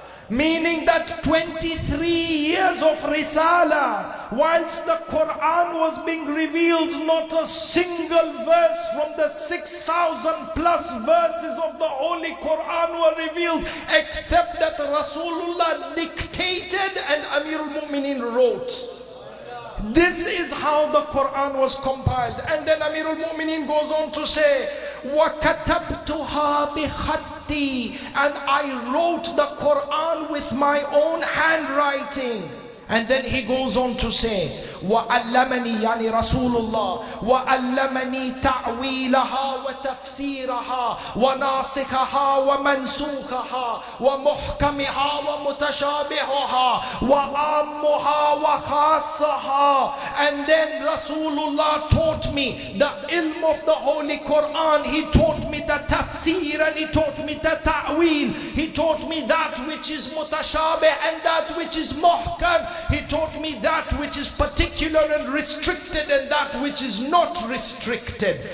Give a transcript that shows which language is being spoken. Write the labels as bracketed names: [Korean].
[English] Meaning that 23 years of Risala, whilst the Quran was being revealed, not a single verse from the 6,000 plus verses of the Holy Quran were revealed, except that Rasulullah dictated and Amirul Mu'mineen wrote. This is how the Quran was compiled. And then Amirul Mu'mineen goes on to say, [Arabic] وَكَتَبْتُهَا بِخَطِّي, [English] and I wrote the Quran with my own handwriting. And then he goes on to say, [Arabic] وَعَلَّمَنِي يعني رسول الله وَعَلَّمَنِي تَعْوِيلَهَا وَتَفْسِيرَهَا وَنَاسِخَهَا وَمَنْسُوخَهَا وَمُحْكَمِهَا وَمُتَشَابِهَها وَعَامُّهَا وَخَاصَّهَا. [English] And then Rasulullah taught me the ilm of the Holy Quran. He taught me the tafsir and he taught me the ta'wil. He taught me that which is mutashabih and that which is muhkam. He taught me that which is particular and restricted and that which is not restricted.